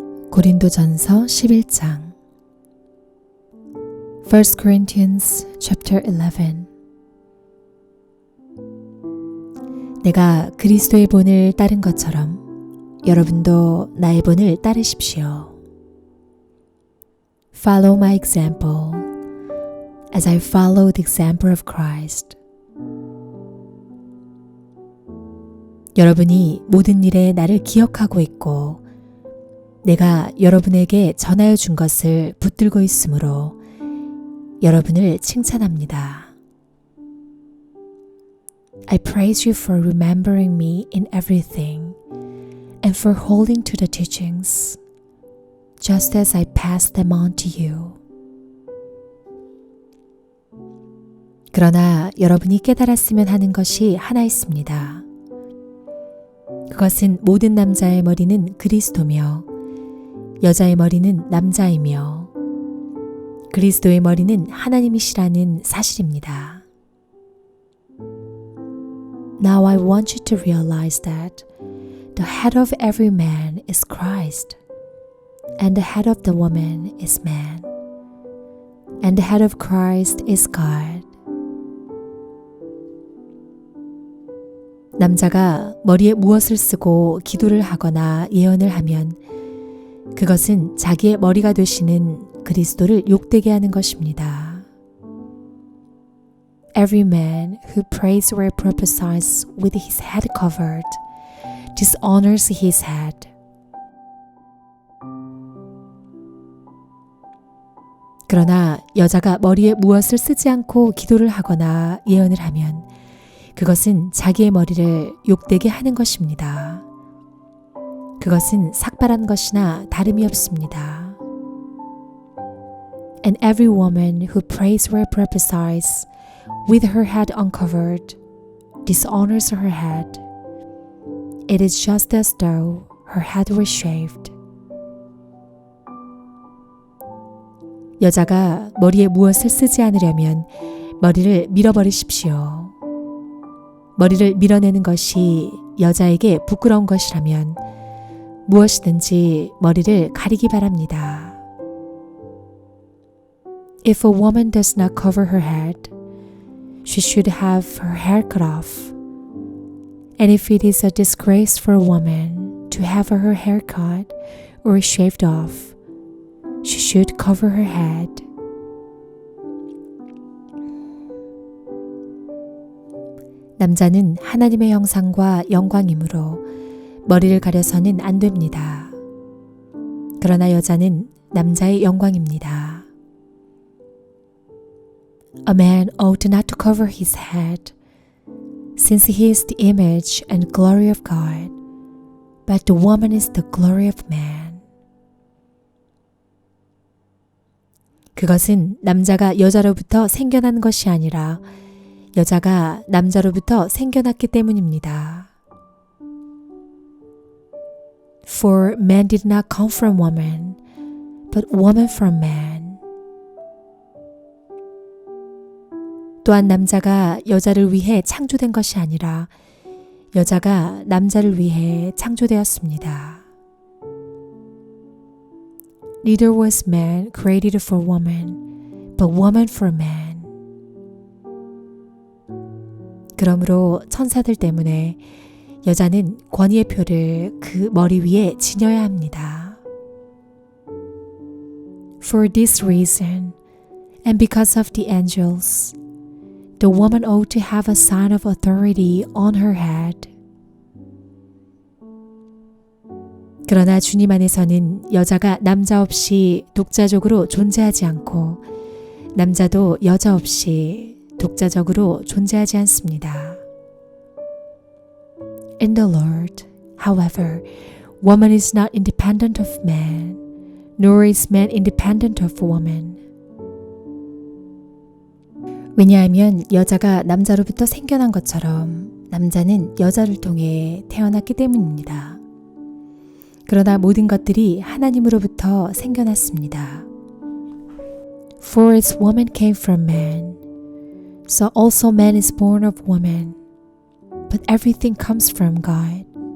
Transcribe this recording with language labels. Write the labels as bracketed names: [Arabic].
[Korean] 고린도전서 11장 [English] 1 Corinthians chapter 11 [Korean] 내가 그리스도의 본을 따른 것처럼 여러분도 나의 본을 따르십시오. [English] Follow my example as I follow the example of Christ. [Korean] 여러분이 모든 일에 나를 기억하고 있고 내가 여러분에게 전하여 준 것을 붙들고 있으므로 여러분을 칭찬합니다. [English] I praise you for remembering me in everything and for holding to the teachings, just as I pass them on to you. [Korean] 그러나 여러분이 깨달았으면 하는 것이 하나 있습니다. 그것은 모든 남자의 머리는 그리스도며 여자의 머리는 남자이며 그리스도의 머리는 하나님이시라는 사실입니다. [English] Now I want you to realize that the head of every man is Christ, and the head of the woman is man, and the head of Christ is God. [Korean] 남자가 머리에 무엇을 쓰고 기도를 하거나 예언을 하면 그것은 자기의 머리가 되시는 그리스도를 욕되게 하는 것입니다. [English] Every man who prays or prophesies with his head covered dishonors his head. [Korean] 그러나 여자가 머리에 무엇을 쓰지 않고 기도를 하거나 예언을 하면 그것은 자기의 머리를 욕되게 하는 것입니다. 그것은 삭발한 것이나 다름이 없습니다. [English] And every woman who prays or prophesies with her head uncovered dishonors her head. It is just as though her head were shaved. [Korean] 여자가 머리에 무엇을 쓰지 않으려면 머리를 밀어버리십시오. 머리를 밀어내는 것이 여자에게 부끄러운 것이라면 무엇이든지 머리를 가리기 바랍니다. [English] If a woman does not cover her head, she should have her hair cut off. And if it is a disgrace for a woman to have her hair cut or shaved off, she should cover her head. [Korean] 남자는 하나님의 형상과 영광이므로 머리를 가려서는 안 됩니다. 그러나 여자는 남자의 영광입니다. [English] A man ought not to cover his head, since he is the image and glory of God, but the woman is the glory of man. [Korean] 그것은 남자가 여자로부터 생겨난 것이 아니라 여자가 남자로부터 생겨났기 때문입니다. [English] For man did not come from woman, but woman from man. [Korean] 또한 남자가 여자를 위해 창조된 것이 아니라 여자가 남자를 위해 창조되었습니다. [English] Neither was man created for woman, but woman for man. [Korean] 그러므로 천사들 때문에 여자는 권위의 표를 그 머리 위에 지녀야 합니다. [English] For this reason, and because of the angels, the woman ought to have a sign of authority on her head. [Korean] 그러나 주님 안에서는 여자가 남자 없이 독자적으로 존재하지 않고 남자도 여자 없이 독자적으로 존재하지 않습니다. [English] In the Lord, however, woman is not independent of man, nor is man independent of woman. [Korean] 왜냐하면 여자가 남자로부터 생겨난 것처럼 남자는 여자를 통해 태어났기 때문입니다. 그러나 모든 것들이 하나님으로부터 생겨났습니다. [English] For as woman came from man, so also man is born of woman. But everything comes from God.